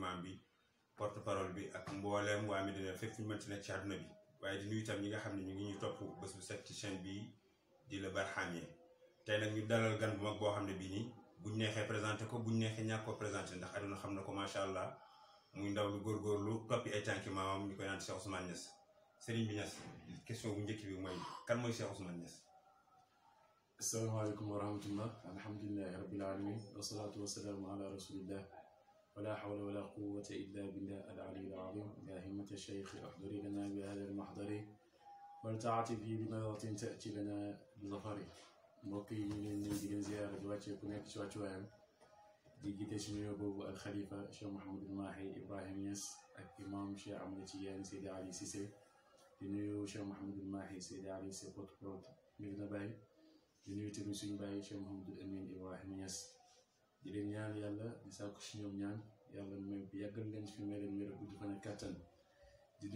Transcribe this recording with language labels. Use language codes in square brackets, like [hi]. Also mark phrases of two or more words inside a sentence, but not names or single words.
[wo] imam bi [fr] porte parole [wo] bi ak mbooleem waa Medina fépp fu ñu mënti nekk ci àdduna bi waaye di nuyu itam ñi nga xam ne ñu ngi ñuy topp bés bu set ci chaîne bi di la Barhamiennes tey nag ñu dalal gan bu mag boo xam ne bii nii buñ neexee présenté ko buñ neexee ñàkk ko présenté ndax aduna xam na ko [ar] ما شاء الله [wo] muy ndaw lu góorgóorlu toppi ay tànki maamam ñu koy naan Cheikh Ousmane Niass Serigne bi Niass question bu njëkk bi mooy kan mooy Cheikh Ousmane Niass. [ar] السلام عليكم ورحمة الله الحمد لله رب العالمين والصلاة والسلام على رسول الله ولا حول ولا قوة إلا بالله العلي العظيم يا همة الشيخ احضري لنا بهذا المحضر ولتعطفي بنظرة تأتي لنا بظفر [wo] mbokk yi ñu leen di leen ziyaara di wàccee ku nekk ci wàccuwaayam di jiite si nuyoo boobu al xalifa Cheikh Mouhamadul Mahi Ibrahima Niass ak imam Cheikh Ahmed Tidiane Seydi Ali Cissé di nuyu Cheikh Mouhamadul Mahi Seydi Ali Cissé [fr] porte-parole [wo] Medina Baye di nuyu tamit suñu baay Cheikh Mouhamadul Amin Ibrahima Niass di leen ñaan yàlla di sàkku si ñoom ñaan yàlla may yàggal leen fi may leen wér gudd fan ak kàttan di nuyu